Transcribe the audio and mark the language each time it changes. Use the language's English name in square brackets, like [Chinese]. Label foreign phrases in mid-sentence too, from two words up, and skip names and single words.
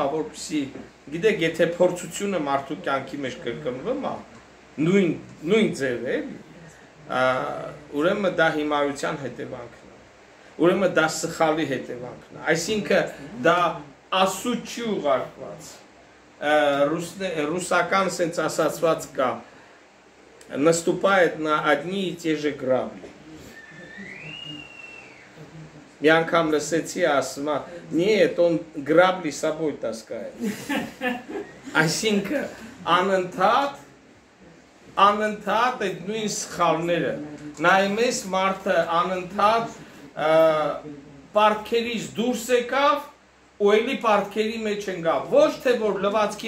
[Armenian] է, որպեսզի, գիտեք, եթե փորձությունը մարդու կյանքի մեջ կրկնվում է, նույն ձև է, ուրեմն դա հիմարության հետևանքն է։ Ուրեմն դա սխալի հետևանքն է, այսինքն դա ասուչի ուղարկված, ռուսական սենց ասացված կա, [Russian] наступает на одни и те же грабли. [Armenian] Մի անգամ լսեցի ասում, [Russian] нет, он грабли с собой таскает. [Armenian] Այսինքն անընդհատ այդ նույն սխալները, նայում ես մարդը անընդհատ պարտքերից դուրս եկավ ու էլի պարտքերի մեջ ընկավ, ոչ թե որ լվացքի